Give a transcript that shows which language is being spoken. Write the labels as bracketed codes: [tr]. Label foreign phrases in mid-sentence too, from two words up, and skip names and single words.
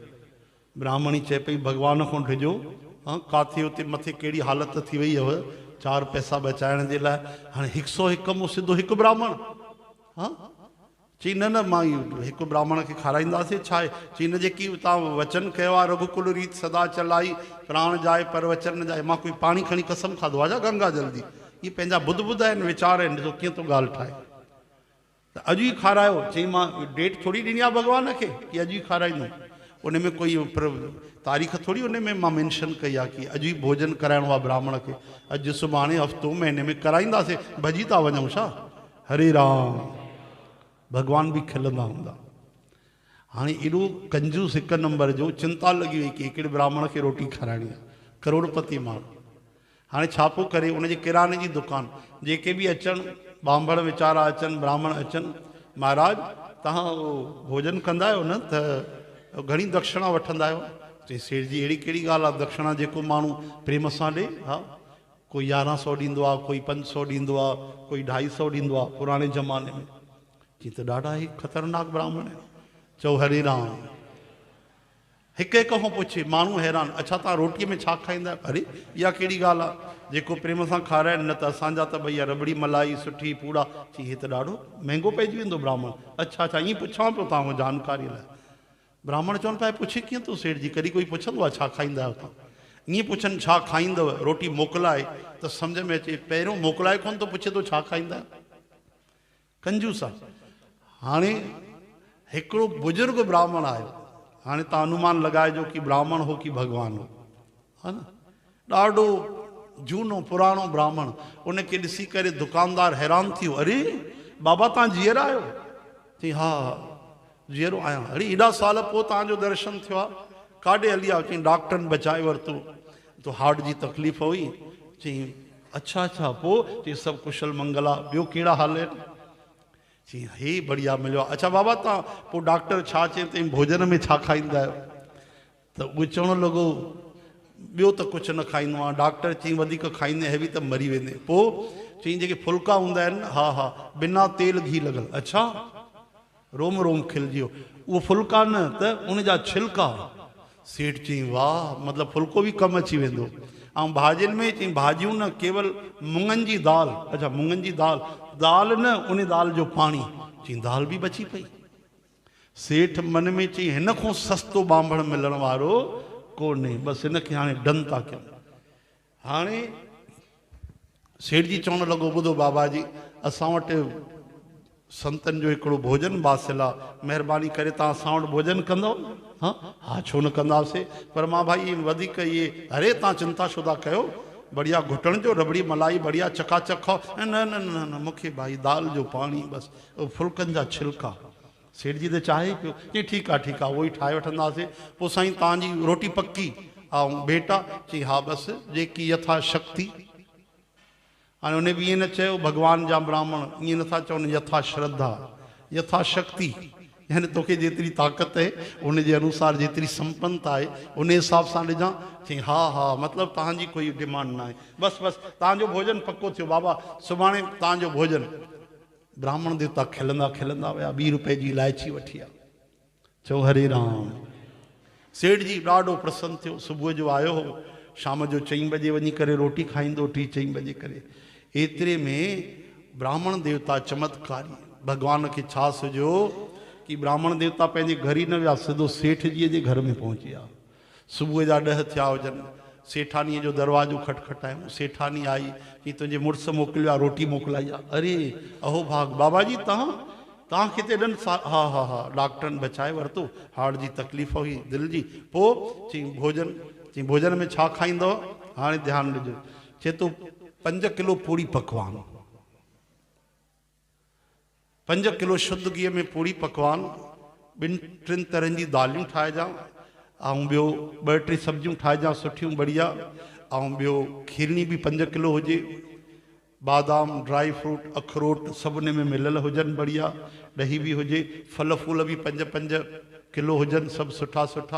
[sd] ब्राह्मणी चए पई भॻवान खां डिॼो, हाँ काथे हुते मथे कहिड़ी हालत थी वई हुअ 4 पैसा बचाइण जे लाइ, हाणे 101 मूं सिधो हिकु ब्राह्मण। हाँ, चई न न, मां हिकु ब्राह्मण खे खाराईंदासीं, छा आहे? चई न, जेकी तव्हां वचन कयो आहे, [hi] रघुकुल रीत सदा चलाई, प्राण जाए पर वचन न जाए। [sd] मां कोई पाणी खणी कसम खाधो आहे छा गंगा जल जी? इहे पंहिंजा बुध बुध आहिनि, वीचार आहिनि, ॾिसो कीअं थो ॻाल्हि ठाहे। त अॼु ई खारायो। चई मां डेट थोरी ॾिनी आहे भॻवान खे की अॼु ई खाराईंदुमि। उन में कोई तारीख़ थोड़ी उन में मां मेंशन कई आहे की अॼु ई भोजन कराइणो आहे ब्राह्मण खे। अॼु सुभाणे हफ़्तो महीने में कराईंदासीं, भॼी था वञूं छा? हरे राम। भॻवान बि खिलंदा हूंदा। हाणे एॾो कंजूस हिकु नंबर जो, चिंता लॻी वई की हिकिड़े ब्राह्मण खे रोटी खाराइणी आहे, करोड़पति माण्हू। हाणे छा पियो करे, उनजे किराने जी दुकान, जेके बि अचनि बांभण वीचारा अचनि, ब्राह्मण अचनि, महाराज तव्हां भोजन कंदा आहियो न, त घणी दक्षिणा वठंदा आहियो? चई सेठ जी अहिड़ी कहिड़ी ॻाल्हि आहे, दक्षिणा जेको माण्हू प्रेम सां ॾे, हा कोई 1100 ॾींदो आहे, कोई 500 ॾींदो आहे, कोई 250 ॾींदो आहे पुराणे ज़माने में। चई त ॾाढा ई ख़तरनाक ब्राह्मण आहिनि। चओ हरे राम। हिक हिक खां पुछे, माण्हू हैरान, अच्छा तव्हां रोटीअ में छा खाईंदा आहियो? अरे इहा कहिड़ी ॻाल्हि आहे, जेको प्रेम सां खाराइनि, न त असांजा त भैया रबड़ी मलाई सुठी पूड़ा। चई हे त ॾाढो महांगो पइजी वेंदो ब्राह्मण। अच्छा अच्छा, ईअं पुछां पियो तव्हां जानकारी लाइ। ब्राह्मण चवनि पिया पुछे कीअं थो सेठ जी, कॾहिं कोई पुछंदो आहे छा खाईंदा आहियो तव्हां? ईअं पुछनि छा खाईंदव, रोटी मोकिलाए त सम्झ में अचे, पहिरियों मोकिलाए कोन थो पुछे थो छा खाईंदा आहियो। कंजूस आहे। हाणे हिकिड़ो बुजुर्ग ब्राह्मण आयो, हाणे तव्हां अनुमान लॻाइजो कि ब्राह्मण हो कि भॻवान हो, हा न, ॾाढो झूनो पुराणो ब्राह्मण। उनखे ॾिसी करे दुकानदार हैरान थियो, अरे बाबा तव्हां जीअर आहियो? चई हा जीअरो आहियां। अरे एॾा साल पोइ तव्हांजो दर्शन थियो आहे, काॾे हली आयो? चई डॉक्टरनि बचाए वरितो, तो हार्ट जी तकलीफ़ हुई। चई अच्छा अच्छा, पोइ? चई सभु कुशल मंगल आहे, ॿियो कहिड़ा हाल आहिनि? चई हे बढ़िया मिलियो आहे। अच्छा बाबा तव्हां पोइ डॉक्टर छा चई अथई, भोजन में छा खाईंदा आहियो? त उहो चवणु लॻो ॿियो त कुझु न खाईंदो आहियां। डॉक्टर चई वधीक खाईंदे हेवी त मरी वेंदे। पोइ चई जेके फुल्का हूंदा आहिनि, हा हा बिना तेल घी लॻल। अच्छा, रोम रोम खिलजी वियो। उहो फुल्का न त उनजा छिलका। सेठ चई वाह, मतिलबु फुल्को बि कमु अची वेंदो। ऐं भाॼियुनि में चई भाॼियूं न, केवल मुङनि जी दाल। अच्छा मुङनि जी दाल, दाल न उन दाल जो पाणी। चई दाल बि बची पई। सेठ मन में चई हिन खां सस्तो बांभण मिलण वारो कोन्हे, बसि हिनखे हाणे डन था कयूं। हाणे सेठ जी चवणु लॻो ॿुधो बाबा जी, असां वटि संतनि जो हिकिड़ो भोजन बासिल आहे, महिरबानी करे तव्हां असां वटि भोजन कंदव? हा हा छो न कंदासीं, पर मां भाई वधीक इहे, अरे तव्हां चिंता छो था कयो, बढ़िया घुटण जो रबड़ी मलाई बढ़िया चकाचक खाओ। न न न न मूंखे भाई दाल जो पाणी बसि, फुल्कनि जा छिलका। सेठ जी त चाहे पियो। चई ठीकु आहे उहो ई ठाहे वठंदासीं। पोइ साईं तव्हांजी रोटी पकी ऐं बेटा? चई हा बसि जेकी यथाशक्ति। हाणे उन बि ईअं न चयो भॻवान जा ब्राह्मण ईअं नथा चवनि यथा श्रद्धा, यथाशक्ति, यानी तोखे जेतिरी ताक़त आहे उनजे अनुसार जेतिरी संपन्नता आहे उन हिसाब सां ॾिजां। चई हा हा, मतिलबु तव्हांजी कोई डिमांड न आहे, बसि बसि तव्हांजो भोजन पको थियो बाबा, सुभाणे तव्हांजो भोजन। ब्राह्मण देवता खिलंदा खिलंदा विया, 2 रुपए जी इलायची वठी आहे। चओ हरे राम। सेठ जी ॾाढो प्रसन्न थियो। सुबुह जो आयो हो, शाम जो 4 बजे वञी करे रोटी खाईंदो, 3-4 बजे करे। एतिरे में ब्राह्मण देवता चमत्कारी, भॻवान खे छा सुझो कि ब्राह्मण देवता पंहिंजे घर ई न विया, सिधो सेठ जीअ जे घर में पहुची विया। सुबुह जा 10 थिया हुजनि, सेठानीअ जो दरवाज़ो खटखटायूं। सेठानी आई, कि तुंहिंजे मुड़ुसु मोकिलियो आहे, रोटी मोकिलाई आहे। अरे अहो भाग, बाबा जी तव्हां किथे ॾन? हा हा हा डॉक्टरनि बचाए वरितो, हार्ट जी तकलीफ़ हुई, दिलि जी। पोइ चई भोजन। चई भोजन में छा खाईंदव? हाणे ध्यानु ॾिजो। चए थो 5 किलो पूड़ी पकवान, 5 किलो शुद्ध घीअ में पूड़ी पकवान, 2-3 तरहनि जी दालियूं ठाहिजां, ऐं ॿियो 2-3 सब्जियूं ठाहिजां सुठियूं बढ़िया, ऐं ॿियो खीरणी बि 5 किलो हुजे, बादाम [en] dry fruit [sd] अखरोट सभु उन में मिलियल हुजनि बढ़िया, ॾही बि हुजे, फल फूल बि 5-5 किलो हुजनि, सभु सुठा सुठा।